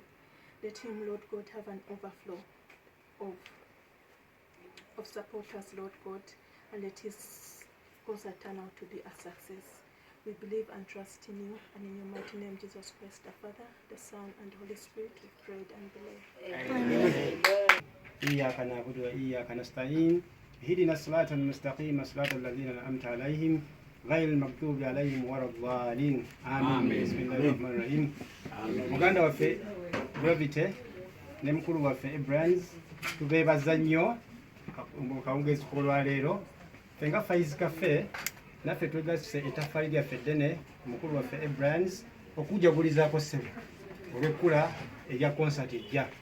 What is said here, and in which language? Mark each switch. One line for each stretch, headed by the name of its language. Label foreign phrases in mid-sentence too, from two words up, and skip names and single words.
English: Let him, Lord God, have an overflow of supporters, Lord God, and let his concert turn out to be a success. We believe and trust in you, and in your mighty name, Jesus Christ, the Father, the Son, and the Holy Spirit, we prayed and believe.
Arabic: إياك نعبد وإياك نستعين اهدنا الصراط المستقيم صراط الذين أنعمت عليهم غير المغضوب عليهم ولا الضالين آمين. بسم الله الرحمن الرحيم.
Ganda: Muganda waffe Gravity ne mukulu waffe Ebrands tubeebaza nnyo kawungezi olwaleero ffe nga Faiz Cafe naffe twegasise ettaffaali lyaffe ddene mukulu waffe Ebrands okujagulizaako ssebo olw'ekkula erya concert ejja